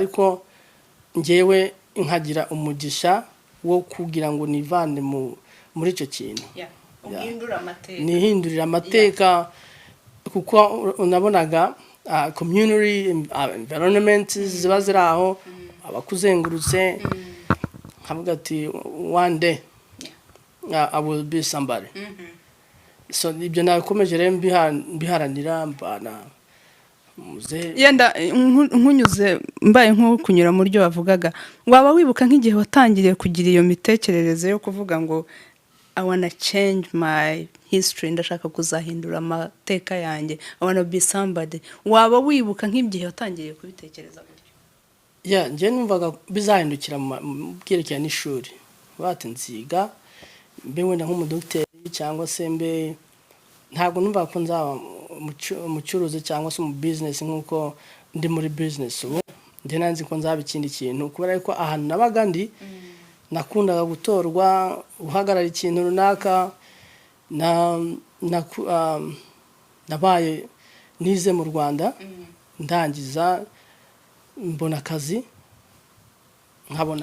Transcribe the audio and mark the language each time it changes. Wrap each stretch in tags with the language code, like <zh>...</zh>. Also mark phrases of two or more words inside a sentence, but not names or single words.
<rw>ariko njyewe nkagira umugisha wo kugira ngo nivane muri icyo kintu nihindurira amateka kuko unabonaga</rw> <en>community environment</en> <rw>ziba ziri aho abakuzengurutse nkavuga ati</rw> <en>one day I will be somebody so</en> <rw>ibyo nakomeje rero mbiharanira mbana muze yenda nkunyuze mbaye nko kunyura mu ryo wavugaga waba wibuka nk'igihe watangiriye kugira iyo mitekerereze yo kuvuga ngo</rw> <en>I wanna change my history</en> <rw>ndashaka kuzahindura amateka yanjye</rw> <en>I wanna be somebody</en> <rw>waba wibuka nk'igihe watangiriye kubitekereza gutyo njye numvaga bizahindukira mu byerekeye n'ishuri bati nziga mbe wenda nk'umudokiteri cyangwa se mbe ntabwo numva ko nzaba umucuruzi cyangwa se mu business nk'uko ndi muri business ubu njye nanzi ko nzaba ikindi kintu kubera ko ahantu nabaga ndi nakundaga gutorwa uhagarara ikintu runaka nabaye nize mu Rwanda ndangiza mbona akazi nkabona.</rw>